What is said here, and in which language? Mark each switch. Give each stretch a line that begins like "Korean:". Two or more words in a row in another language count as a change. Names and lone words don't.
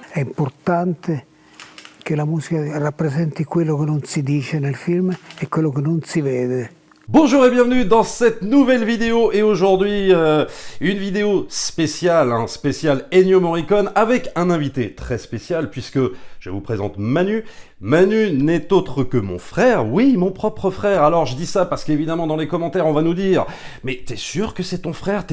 Italian: è importante che la musica rappresenti quello che non si dice nel film e quello che non si vede.
French: Bonjour et bienvenue dans cette nouvelle vidéo et aujourd'hui une vidéo spéciale, spéciale Ennio Morricone avec un invité très spécial puisque je vous présente Manu. Manu n'est autre que mon frère, oui mon propre frère. Alors je dis ça parce qu'évidemment dans les commentaires on va nous dire « Mais t'es sûr que c'est ton frère?